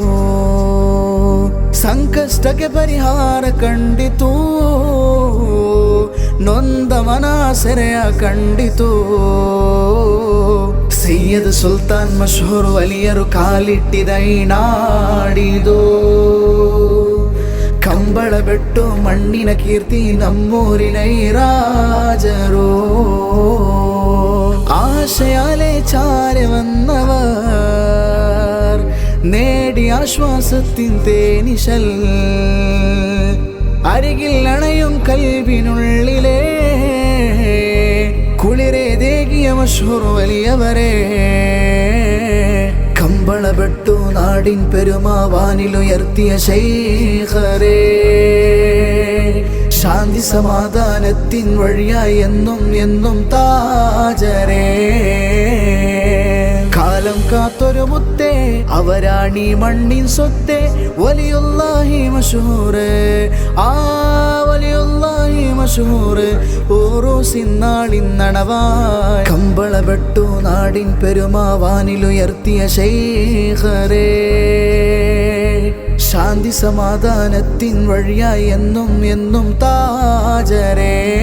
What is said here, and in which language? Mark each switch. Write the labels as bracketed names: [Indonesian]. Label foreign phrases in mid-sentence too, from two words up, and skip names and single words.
[Kannada] ಸಂಕಷ್ಟಕ್ಕೆ ಪರಿಹಾರ ಕಂಡಿತು ನೊಂದ ಮನ ಸೆರೆಯ ಕಂಡಿತು ಸೈಯದ್ ಸುಲ್ತಾನ್ ಮಶ್ಹೂರ್ ಅಲಿಯರು ಕಾಲಿಟ್ಟಿದ ಈ ನಾಡಿದು ಕಂಬಳ ಬೆಟ್ಟು ಮಣ್ಣಿನ ಕೀರ್ತಿ ನಮ್ಮೂರಿನ ಈ [Malayalam] രാജരോ ആശയാലെ ചാരെ വന്നവർ നേടി ആശ്വാസത്തിൻ തേനിശൽ അരികിൽ അണയും കൽവിനുള്ളിലെ കുളിരേതേകിയ മശ്ഹൂർ വലിയവരെ ಕಂಬಳ ಬೆಟ್ಟು ನಾಡಿನ പെരുമാവാനിലുയർത്തിയ ശൈഖരേ ശാന്തി സമാധാനത്തിൻ വഴിയായി എന്നും എന്നും താജരേ കാലം കാത്തൊരു മുത്തേ അവരാണീ മണ്ണിൻ സ്വത്തേ വലിയുല്ലാഹി മശ്ഹൂർ ആ വലിയുല്ലാഹി മശ്ഹൂർ ഓരോ സിന്നാളിന്നണവായി ಕಂಬಳ ಬೆಟ್ಟು നാടിൻ പെരുമാവാനിലുയർത്തിയ ശൈഖരേ ശാന്തി സമാധാനത്തിൻ വഴിയായി എന്നും എന്നും താജരേ